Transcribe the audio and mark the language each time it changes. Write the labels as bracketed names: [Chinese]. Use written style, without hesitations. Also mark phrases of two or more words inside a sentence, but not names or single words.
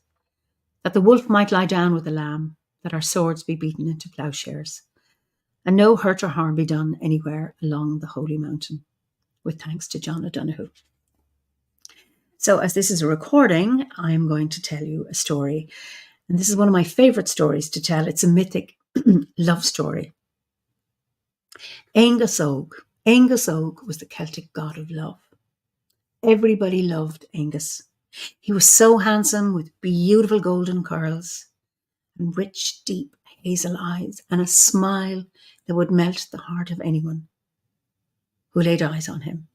[English] That the wolf might lie down with the lamb, that our swords be beaten into ploughshares, and no hurt or harm be done anywhere along the Holy Mountain, with thanks to John O'Donoghue. So as this is a recording, I'm going to tell you a story. And this is one of my favourite stories to tell. It's a mythic love story. Aengus Og. Aengus Og was the Celtic god of love. Everybody loved Aengus. He was so handsome, with beautiful golden curls and rich, deep hazel eyes and a smile that would melt the heart of anyone who laid eyes on him.